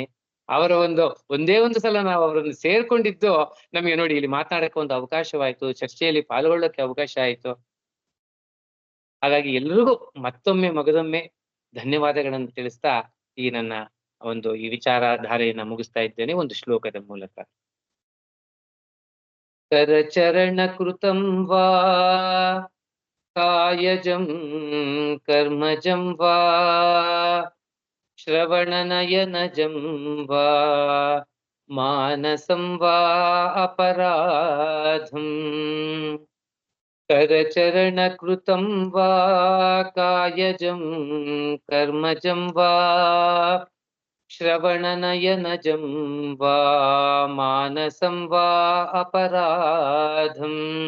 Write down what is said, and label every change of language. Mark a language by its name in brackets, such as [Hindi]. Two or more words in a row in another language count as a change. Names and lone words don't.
[Kannada] ಅವರ ಒಂದೇ ಒಂದು ಸಲ ನಾವು ಅವರನ್ನು ಸೇರ್ಕೊಂಡಿದ್ದು ನಮಗೆ ನೋಡಿ ಇಲ್ಲಿ ಮಾತನಾಡಕ್ಕೆ ಒಂದು ಅವಕಾಶವಾಯ್ತು, ಚರ್ಚೆಯಲ್ಲಿ ಪಾಲ್ಗೊಳ್ಳಕ್ಕೆ ಅವಕಾಶ ಆಯ್ತು. ಹಾಗಾಗಿ ಎಲ್ರಿಗೂ ಮತ್ತೊಮ್ಮೆ ಮಗದೊಮ್ಮೆ ಧನ್ಯವಾದಗಳನ್ನು ತಿಳಿಸ್ತಾ ಈ ನನ್ನ ಈ ವಿಚಾರಧಾರೆಯನ್ನ ಮುಗಿಸ್ತಾ ಇದ್ದೇನೆ ಒಂದು ಶ್ಲೋಕದ ಮೂಲಕ. [Sanskrit] ಕರಚರಣ ಕೃತಂ ವಾ ಕಾಯಜಂ ಕರ್ಮಜಂ ವಾ ಶ್ರವಣನಯನಜಂ ವಾ ಮಾನಸಂ ವಾ ಅಪರಾಧಂ करचरणकृतं वा कायजं कर्मजं वा श्रवणनयनजं वा मानसं वा अपराधं